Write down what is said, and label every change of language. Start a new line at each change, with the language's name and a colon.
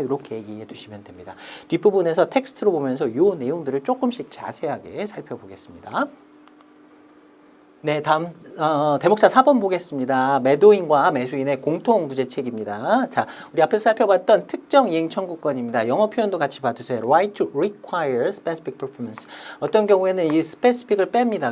Korean: 이렇게 이해해 두시면 됩니다. 뒷부분에서 텍스트로 보면서 이 내용들을 조금씩 자세하게 살펴보겠습니다. 네, 다음 대목차 4번 보겠습니다. 매도인과 매수인의 공통 부재책입니다. 자, 우리 앞에서 살펴봤던 특정 이행 청구권입니다. 영어 표현도 같이 봐두세요.
English: Right to require specific performance.
Korean: 어떤 경우에는 이 specific을 뺍니다.